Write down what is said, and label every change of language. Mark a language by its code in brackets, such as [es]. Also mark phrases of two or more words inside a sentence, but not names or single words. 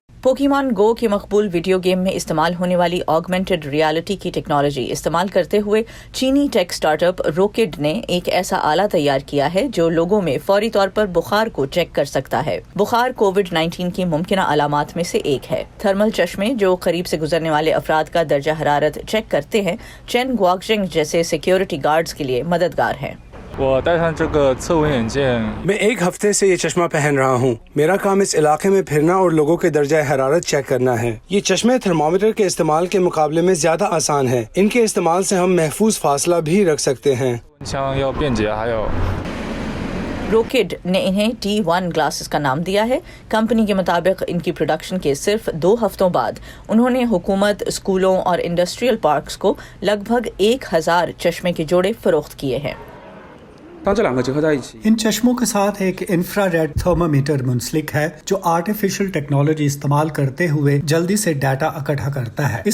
[ur] پوکیمون گو کی مقبول [en] video game [ur] میں استعمال ہونے والی [en] augmented reality [ur] کی ٹیکنالوجی استعمال کرتے ہوئے چینی [en] tech startup [ur] روکڈ نے ایک ایسا آلہ تیار کیا ہے جو لوگوں میں فوری طور پر بخار کو چیک کر سکتا ہے. بخار کووڈ-19 کی ممکن علامات میں سے ایک ہے. تھرمل چشمے جو قریب سے گزرنے والے افراد کا درجہ حرارت چیک کرتے ہیں، چین گواکجنگ جیسے [en] security guards [ur] کے لیے مددگار ہیں. [zh] 我戴上这个测温眼镜 [ur] میں ایک ہفتے سے یہ چشمہ پہن رہا ہوں۔ میرا کام اس علاقے میں پھرنا اور لوگوں کے درجہ حرارت چیک کرنا ہے. یہ چشمے تھرمامیٹر کے استعمال کے مقابلے میں زیادہ آسان ہے. ان کے استعمال سے ہم محفوظ فاصلہ بھی رکھ سکتے ہیں. [zh] 枪要便捷，还有 [ur] روکڈ نے انہیں T1 گلاسز کا نام دیا ہے. کمپنی کے مطابق ان کی پروڈکشن کے صرف 2 ہفتوں بعد انہوں نے حکومت، سکولوں اور [en] industrial parks [ur] کو لگ بھگ 1000 چشمے کے جوڑے فروخت کیے ہیں. ان چشموں کے ساتھ ایک [en] infrared thermometer [ur] منسلک ہے جو [en] artificial technology [ur] استعمال کرتے ہوئے جلدی سے ڈیٹا اکٹھا کرتا ہے.